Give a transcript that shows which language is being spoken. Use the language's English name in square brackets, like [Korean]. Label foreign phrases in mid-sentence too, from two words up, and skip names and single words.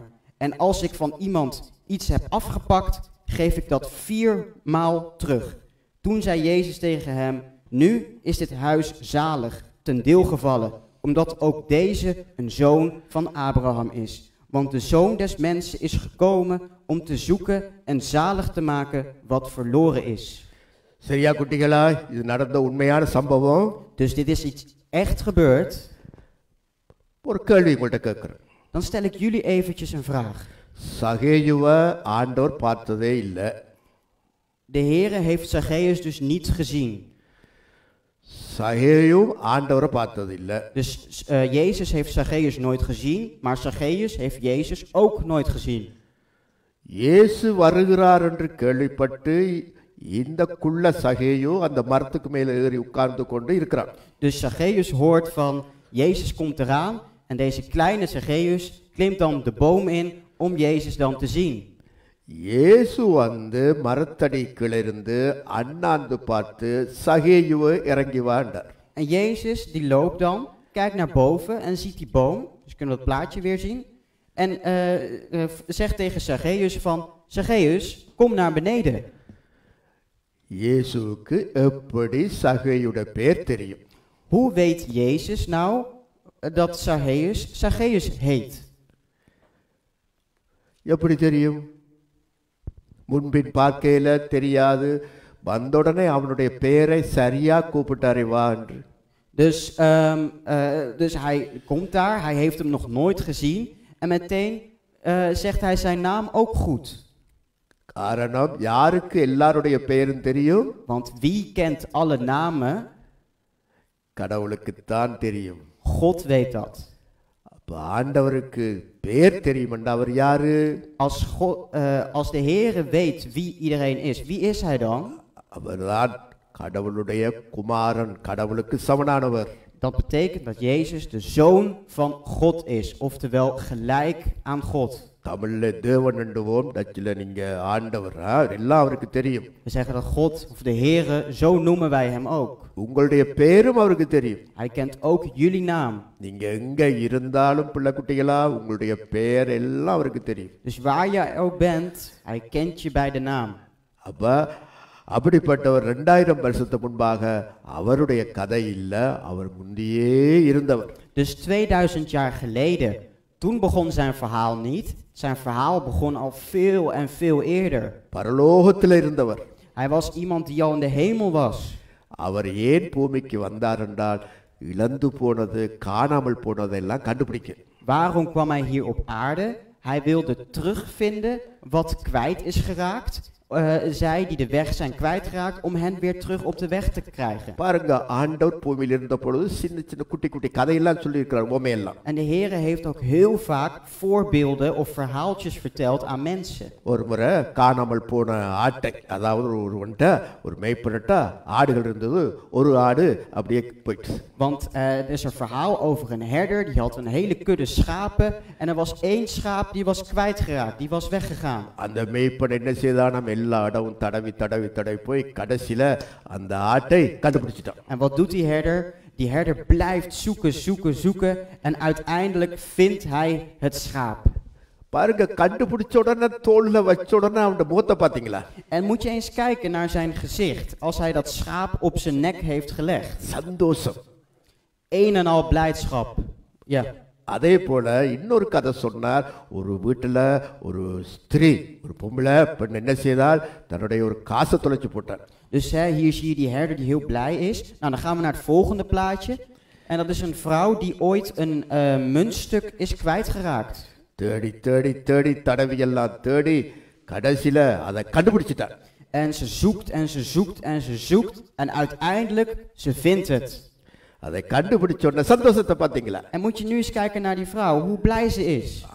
[Dutch] En als ik van iemand iets heb afgepakt, geef ik dat 4 maal terug. Toen zei Jezus tegen hem, nu is dit huis zalig, ten deel gevallen, omdat ook deze een zoon van Abraham is. Want de Zoon des Mensen is gekomen om te zoeken en zalig te maken wat verloren is. [Tamil] சரியா குட்டிகளா, இது நடந்த உண்மையான சம்பவம். [Dutch] Dus dit is iets echt gebeurd. [Tamil] ஒரு கேள்வி உங்கள்கிட்ட கேட்கிறேன். [Dutch] Dan stel ik jullie eventjes een vraag. [Tamil] சகேயுவை ஆண்டவர் பார்த்ததே இல்லை. [Dutch] De Heere heeft Zacchaeus dus niet gezien. [Tamil] சகேயும் ஆண்டவரை பார்த்தது இல்லை. [Dutch] Dus Jezus heeft Zacchaeus nooit gezien, maar Zacchaeus heeft Jezus ook nooit gezien. [Tamil] இயேசு வருகிறார் என்று கேள்விப்பட்டு இந்த குள்ள சகேயு அந்த மரத்துக்கு மேலே ஏறி உட்கார்ந்து கொண்டு இருக்கிறான். [Dutch] Dus Zacchaeus hoort van Jezus komt eraan en deze kleine Zacchaeus klimt dan de boom in om Jezus dan te zien. [Tamil] இயேசு வந்து மரத்தடிக்கிலிருந்து அண்ணாந்து பார்த்து சகேயுவை இறங்கி வாண்டார். [Dutch] En Jezus die loopt dan, kijkt naar boven en ziet die boom, dus kunnen we het plaatje weer zien, en zegt tegen Zacchaeus van, Zacchaeus, kom naar beneden. [Tamil] இயேசுவுக்கு எப்படி சகேயுடைய பேர் தெரியும்? [Dutch] Hoe weet Jezus nou dat Zacchaeus heet? [Tamil] எப்படி தெரியும்? முன்பின் பார்க்கையில தெரியாது, வந்தவுடனே அவனுடைய பெயரை சரியா கூப்பிட்டாரே வா என்று. [Dutch] Dus hij komt daar, hij heeft hem nog nooit gezien en meteen zegt hij zijn naam ook goed. [Tamil] காரணம், யாருக்கு எல்லாருடைய பெயரும் தெரியும்? [Dutch] Want wie kent alle namen? [Tamil] கடவுளுக்குத்தான் தெரியும். [Dutch] God weet dat. [Tamil] அப்ப ஆண்டவருக்கு பெயர் தெரியும் என்றால் அவர் யாரு? [Dutch] Als de Heere weet wie iedereen is, wie is hij dan? [Tamil] அவர்தான் கடவுளுடைய குமாரன், கடவுளுக்கு சமனானவர். [Dutch] Dat betekent dat Jezus de Zoon van God is, oftewel gelijk aan God. [Tamil] தமிழ்ல தேவன் என்றுவோம், டச்சில் நீங்க ஆண்டவர், எல்லாம் அவருக்கு தெரியும். [Dutch] We zeggen dat God of de Heere, zo noemen wij hem ook. [Tamil] உங்களுடைய பெயரும் அவருக்கு தெரியும். [Dutch] Hij kent ook jullie naam. [Tamil] நீங்க எங்க இருந்தாலும் பிள்ளை குட்டிகளா உங்களுடைய பெயர் எல்லாம் அவருக்கு தெரியும். [Dutch] Dus waar jij ook bent, hij kent je bij de naam. [Tamil] அப்ப அப்படிப்பட்டவர் 2000 வருஷத்துக்கு முன்பாக அவருடைய கதை இல்ல, அவர் முந்தியே இருந்தவர். [Dutch] Dus 2000 jaar geleden, toen begon zijn verhaal niet. Zijn verhaal begon al veel en veel eerder. [Tamil] பரலோகத்தில் இருந்தவர். [Dutch] Hij was iemand die al in de hemel was. [Tamil] அவர் ஏன் பூமிக்கு வந்தார் என்றால் இழந்து போனது, காணாமல் போனதெல்லாம் கண்டுபிடிக்க. [Dutch] Waarom kwam hij hier op aarde? Hij wilde terugvinden wat kwijt is geraakt zij die de weg zijn kwijtgeraakt, om hen weer terug op de weg te krijgen. [Tamil] பாருங்க ஆண்டவர் பூமியில் இருந்த பொழுது சின்ன சின்ன குட்டி குட்டி கதையெல்லாம் சொல்லியிருக்கிறார் உமையெல்லாம். [Dutch] En de Heere heeft ook heel vaak voorbeelden of verhaaltjes verteld aan mensen. [Tamil] ஒரு முறை காணாமல் போன ஆட்டை, அதாவது ஒருவன்ட்ட ஒரு மேய்ப்பன்ட்ட ஆடுகள் இருந்தது, ஒரு ஆடு அப்படியே போயிடுச்சு. [Dutch] Want er is een verhaal over een herder, die had een hele kudde schapen en er was één schaap die was kwijtgeraakt, die was weggegaan. [Tamil] அந்த மேய்ப்பன் என்ன செய்தானா, எல்லா இடமும் தடவி தடவி தடவி போய் கடைசியில அந்த ஆட்டை கண்டுபிடிச்சிட்டான். [Dutch] En wat doet die herder? Die herder blijft zoeken, zoeken, zoeken en uiteindelijk vindt hij het schaap. [Tamil] பாருங்க, கண்டுபிடிச்ச உடனே தோல்ல வச்ச உடனே அவன் முகத்தை பாத்தீங்களா? [Dutch] En moet je eens kijken naar zijn gezicht als hij dat schaap op zijn nek heeft gelegd. [Tamil] சந்தோஷம். [Dutch] Een en al blijdschap. Ja. [Tamil] அதே போல இன்னொரு கதை சொன்னார். ஒரு வீட்டுல ஒரு ஸ்திரீ, ஒரு பொம்பளை பெண் என்ன செய்தால், தன்னுடைய ஒரு காசை தொலைச்சு போட்டார். [Dutch] Dus hier zie je die herder die heel blij is. Nou, dan gaan we naar het volgende plaatje. En dat is een vrouw die ooit een muntstuk is kwijtgeraakt. [Tamil] தேடி தேடி தேடி தடவி எல்லாம் தேடி கடைசியில அதை கண்டுபிடிச்சிட்டார். [Dutch] En ze zoekt en ze zoekt en ze zoekt. En uiteindelijk, ze vindt het. [Tamil] அதை கண்டுபிடிச்ச உடனே சந்தோஷத்தை பாத்தீங்களா? [Dutch] En moet je nu eens kijken naar die vrouw, hoe blij ze is.